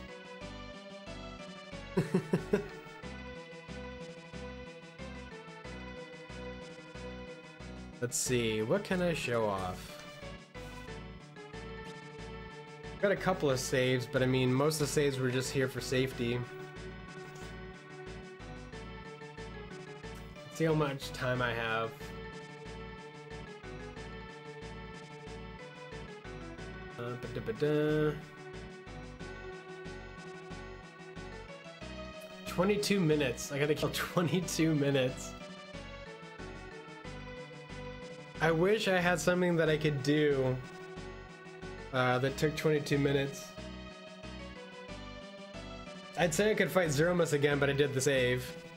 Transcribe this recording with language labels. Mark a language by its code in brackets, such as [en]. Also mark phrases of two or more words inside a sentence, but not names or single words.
[en] Let's see, what can I show off? Got a couple of saves, but I mean, most of the saves were just here for safety. Let's see how much time I have. Ba-da-ba-da. 22 minutes. I gotta kill 22 minutes. I wish I had something that I could do that took 22 minutes. I'd say I could fight Zeromus again, but I did the save.